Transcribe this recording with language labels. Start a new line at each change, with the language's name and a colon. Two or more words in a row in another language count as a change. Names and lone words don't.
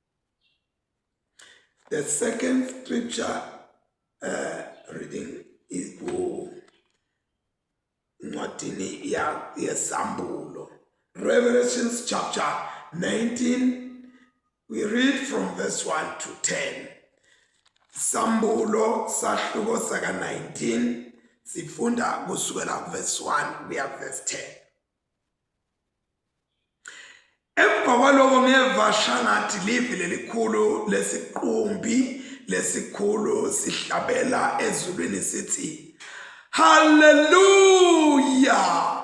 English: The second scripture reading is
Swati: Ncwadini yeSambulo,
English: Revelations chapter 19. We read from verse 1 to 10.
Swati: Sambulo sahluko saka 19 sifunda kusukela verse 1 kuya verse 10. Emva kwaloko ngeva shangathi livi lelikhulu lesiqumbi lesikhulu sihlabela ezulwini sithi Hallelujah!